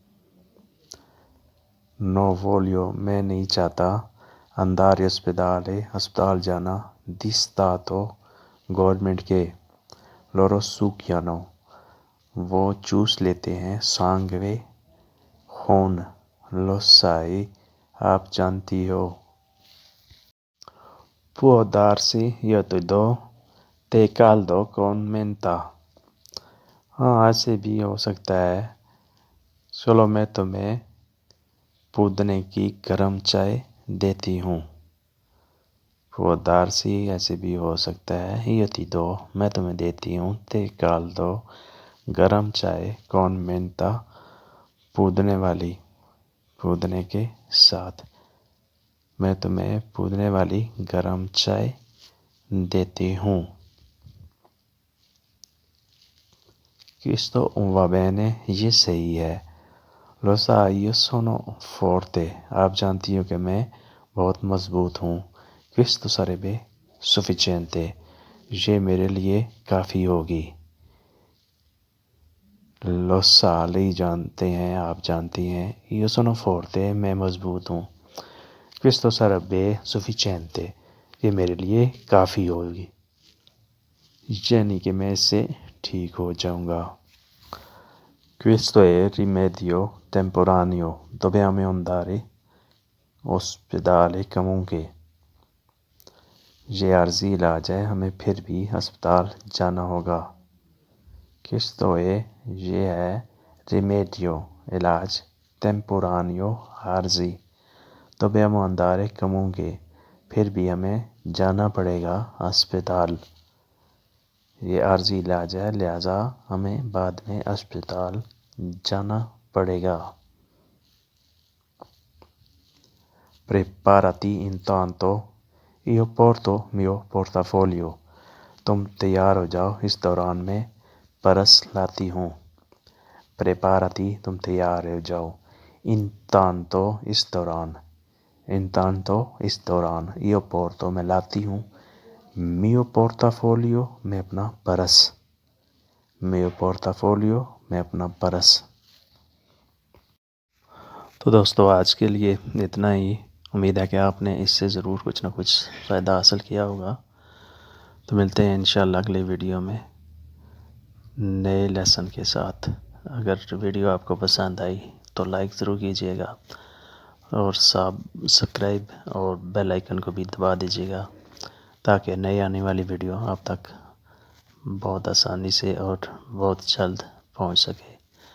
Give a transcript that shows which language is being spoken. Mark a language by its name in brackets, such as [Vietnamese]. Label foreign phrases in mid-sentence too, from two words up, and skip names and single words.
[Urdu] نو voglio میں نہیں چاہتا [Italian] andare ospedale [Urdu] ہسپتال جانا [Italian] di Stato [Urdu] گورنمنٹ کے [Italian] loro succhiano [Urdu] وہ چوس لیتے ہیں sangue خون [Italian] lo sai [Urdu] آپ جانتی ہو۔ [Italian] può darsi io ti do tè caldo con menta [Urdu] ہاں ایسے بھی ہو سکتا ہے چلو میں تمہیں پودنے کی گرم چائے دیتی ہوں۔ [Italian] può darsi [Urdu] ایسے بھی ہو سکتا ہے [Italian] io ti do [Urdu] میں تمہیں دیتی ہوں [Italian] tè caldo [Urdu] گرم چائے [Italian] con menta [Urdu] پودنے کے ساتھ میں تمہیں پودنے والی گرم چائے دیتی ہوں۔ [Italian] questo va bene [Urdu] یہ صحیح ہے [Italian] lo sai io sono forte [Urdu] آپ جانتی ہو کہ میں بہت مضبوط ہوں [Italian] questo sarebbe sufficiente [Urdu] یہ میرے لیے کافی ہوگی [Italian] lo sa [Urdu] جانتے ہیں آپ جانتی ہیں [Italian] io sono forte [Urdu] میں مضبوط ہوں [Italian] questo sarebbe sufficiente [Urdu] یہ میرے لیے کافی ہوگی یعنی کہ میں اس سے ٹھیک ہو جاؤں گا۔ [Italian] questo è rimedio temporaneo dobbiamo andare ospedale comunque [Urdu] یہ عارضی علاج ہے ہمیں پھر بھی ہسپتال جانا ہوگا۔ [Italian] questo è [Urdu] یہ ہے rimedio علاج temporaneo عارضی [Italian] dobbiamo andare comunque [Urdu] پھر بھی ہمیں جانا پڑے گا ہسپتال یہ عارضی علاج ہے لہٰذا ہمیں بعد میں ہسپتال جانا پڑے گا۔ [Italian] preparati intanto io porto mio portafoglio [Urdu] تم تیار ہو جاؤ اس دوران میں پرس لاتی ہوں۔ preparati تم تیار ہو جاؤ intanto اس دوران [Italian] io porto [Urdu] میں لاتی ہوں [Italian] mio portafoglio [Urdu] میں اپنا پرس تو دوستو آج کے لیے اتنا ہی امید ہے کہ آپ نے اس سے ضرور کچھ نہ کچھ فائدہ حاصل کیا ہوگا تو ملتے ہیں انشاءاللہ اگلے ویڈیو میں نئے لیسن کے ساتھ اگر ویڈیو آپ کو پسند آئی تو لائک ضرور کیجیے گا اور سبسکرائب اور [English] bell icon [Urdu] کو بھی دبا دیجیے گا تاکہ نئے آنے والی ویڈیو آپ تک بہت آسانی سے اور بہت جلد پہنچ سکے۔